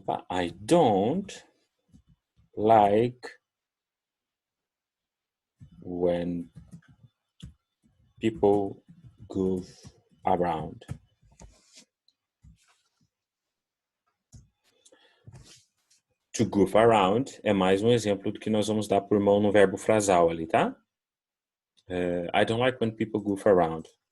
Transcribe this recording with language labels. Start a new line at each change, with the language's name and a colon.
English: I don't like when people goof around.
Portuguese: To goof around é mais um exemplo do que nós vamos dar por mão no verbo frasal ali, tá?
English: I don't like when people goof around.